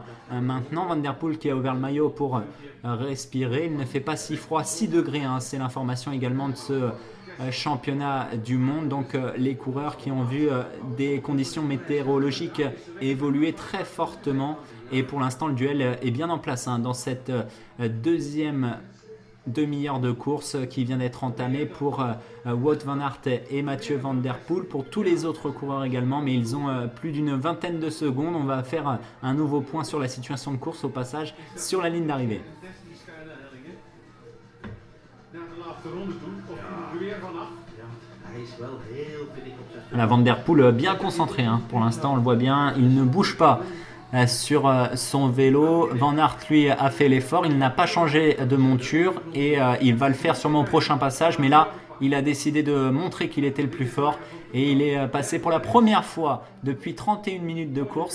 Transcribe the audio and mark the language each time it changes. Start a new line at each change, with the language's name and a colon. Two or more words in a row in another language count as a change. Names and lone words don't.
French: Maintenant Van Der Poel qui a ouvert le maillot pour respirer, il ne fait pas si froid, 6 degrés, c'est l'information également de ce championnat du monde, donc les coureurs qui ont vu des conditions météorologiques évoluer très fortement et pour l'instant le duel est bien en place dans cette deuxième demi-heure de course qui vient d'être entamée pour Wout van Aert et Mathieu Van Der Poel, pour tous les autres coureurs également, mais ils ont plus d'une vingtaine de secondes. On va faire un nouveau point sur la situation de course au passage sur la ligne d'arrivée.
Dutch: Naar de laatste ronde toe, of er weer vanaf. Ja, hij is wel heel pittig op zijn
French: La Van Der Poel bien concentré, pour l'instant on le voit bien, il ne bouge pas sur son vélo. Van Aert lui a fait l'effort, il n'a pas changé de monture et il va le faire sûrement au prochain passage, mais là il a décidé de montrer qu'il était le plus fort et il est passé pour la première fois depuis 31 minutes de course.